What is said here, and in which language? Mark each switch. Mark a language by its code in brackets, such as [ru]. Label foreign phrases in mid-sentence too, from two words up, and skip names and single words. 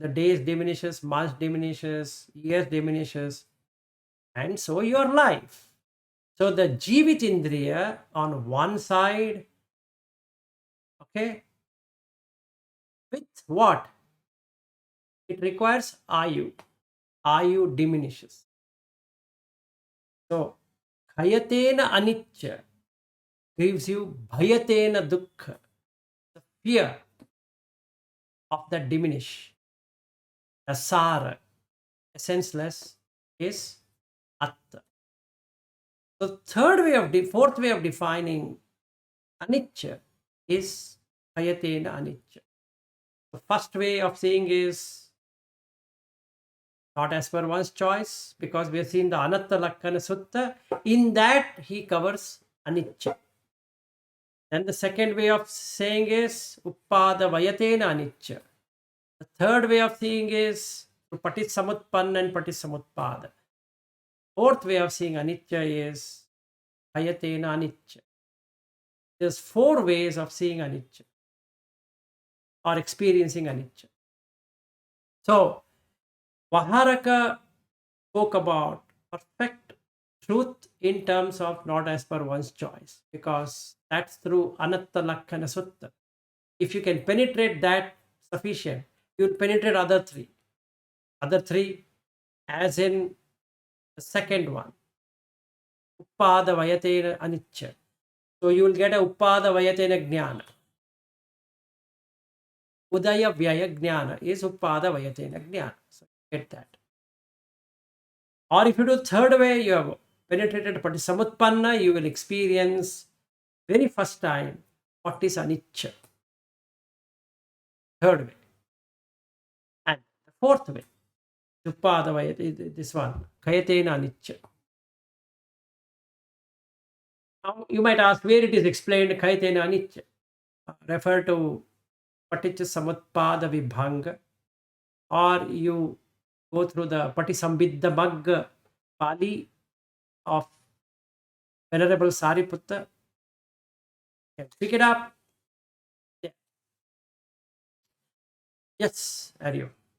[en] The days diminishes, months diminishes, years diminishes, and so your life. So the [pi] Jivit Indriya [en] on one side, okay, with what? It requires ayu. Ayu diminishes. So, [pi] khayatena anicca [en] gives you [pi] bhayatena dukkha, [en] the fear of the diminish. The sara, senseless, is attā. The fourth way of defining aniccā is [pi] ayatena aniccā. [en] The first way of seeing is not as per one's choice, because we have seen the [pi] anatta lakkana sutta. [en] In that he covers aniccā. Then the second way of saying is [pi] uppada vayatena aniccā. [en] The third way of seeing is patisamutpanna and patisamutpada. Fourth way of seeing anicca is [pi] ayatena anicca. [en] There's 4 ways of seeing anicca or experiencing anicca. So Vaharaka spoke about perfect truth in terms of not as per one's choice, because that's through [pi] anatta lakkana sutta. [en] If you can penetrate that sufficient, you'll penetrate other 3. Other 3, as in the second one, [pi] uppada vayatena anicca. [en] So you will get a [pi] uppada vayatena jnana. Udaya vyaya jnana is uppada vayatena jnana. [en] So get that. Or if you do third way, you have penetrated [pi] patisamutpanna, [en] you will experience very first time what is anicca. Third way. And the fourth way, [pi] uppada vayatena, [en] this one, [pi] kayatena anicca. [en] Now you might ask where it is explained [pi] kayatena anicca. [en] Refer to [pi] paticca samutpada vibhanga, [en] or you go through the Patisambhiddha Magga Pali of Venerable Sariputta. You can pick it up. Yeah. Yes, Aryu.